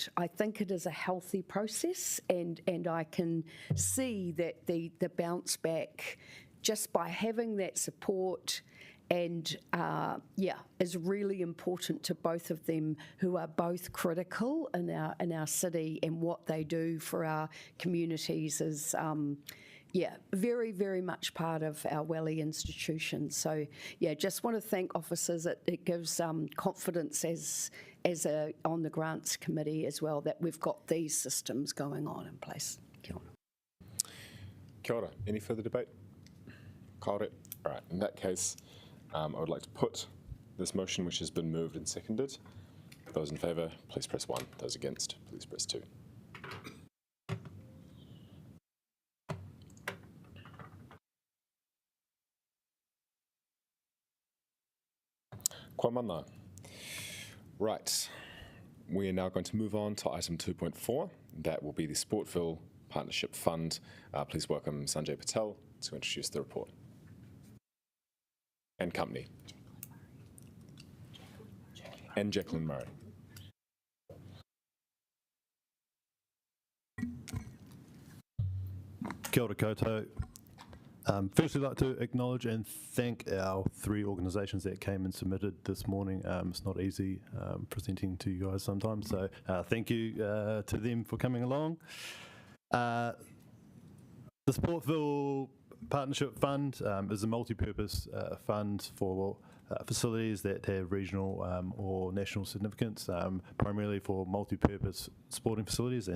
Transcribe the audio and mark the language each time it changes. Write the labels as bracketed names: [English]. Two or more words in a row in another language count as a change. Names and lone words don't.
[English] I think it is a healthy process, and I can see that the bounce back just by having that support and is really important to both of them, who are both critical in our city, and what they do for our communities is very, very much part of our Welly institution. So just want to thank officers. It gives confidence as on the grants committee as well that we've got these systems going on in place. [Māori] Kia ora. Kia ora. [English] Any further debate? Kaore. All right, in that case, I would like to put this motion, which has been moved and seconded. Those in favour, please press 1. Those against, please press 2. [Māori] Kwa mana. [English] Right, we are now going to move on to item 2.4. That will be the Sportville Partnership Fund. Please welcome Sanjay Patel to introduce the report. And company. And Jacqueline Murray. [Māori] Kia ora koutou. [English] Firstly, I'd like to acknowledge and thank our 3 organisations that came and submitted this morning. It's not easy presenting to you guys sometimes, so thank you to them for coming along. The Sportville Partnership Fund is a multi-purpose fund for facilities that have regional or national significance, primarily for multi-purpose sporting facilities.